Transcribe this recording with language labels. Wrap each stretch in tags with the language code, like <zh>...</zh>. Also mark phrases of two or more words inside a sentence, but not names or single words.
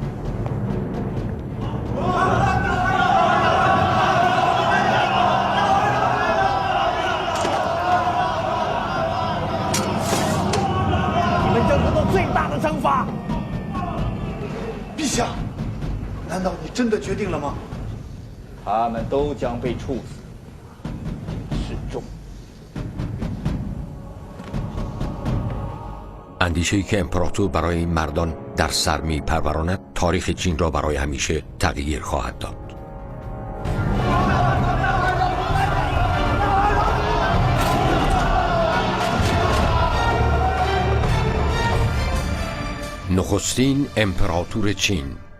<zh>你们将得到最大的惩罚。陛下，难道你真的决定了吗？他们都将被处死，示众。</zh> <fa>اندیشه‌ای که امپراتور برای این مردان در سر می‌پروراند تاریخ چین را برای همیشه تغییر خواهد داد. نخستین امپراطور چین.</fa>